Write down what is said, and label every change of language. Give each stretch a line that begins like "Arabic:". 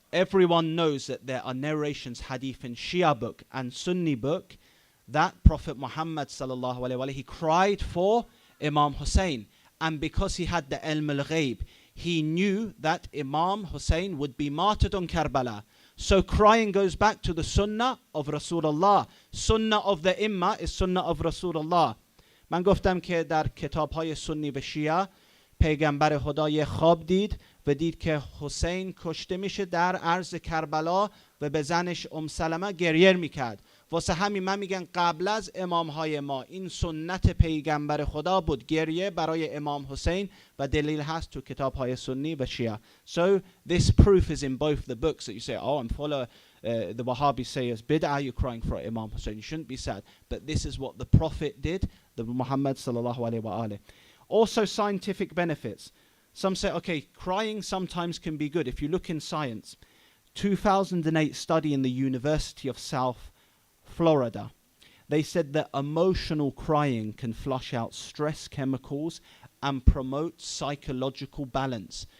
English: Everyone knows that there are narrations, hadith in Shia book and Sunni book, that Prophet Muhammad sallallahu alayhi wa alayhi, he cried for Imam Hussein. And because he had the ilm al-ghayb, he knew that Imam Hussein would be martyred on Karbala. So crying goes back to the sunnah of Rasulullah. Sunnah of the Imma is sunnah of Rasulullah.
Persian: من گفتم که در کتاب‌های سنی و شیعه پیغمبر خدا یه خواب دید و دید که حسین کشته میشه در عرض کربلا و به زنش سلمه گریه میکرد. واسه همین من میگن قبل از امامهای ما این سنت پیغمبر خدا بود، گریه برای امام حسین، و دلیل هست تو کتاب‌های سنی و شیعه.
English: So this proof is in both the books that you say, oh, I'm follow the Wahhabis say as bid'ah, you're crying for Imam Hussein. You shouldn't be sad. But this is what the Prophet did, the Muhammad sallallahu alayhi wa alayhi. Also scientific benefits. Some say, okay, crying sometimes can be good. If you look in science, 2008 study in the University of South Florida, they said that emotional crying can flush out stress chemicals and promote psychological balance.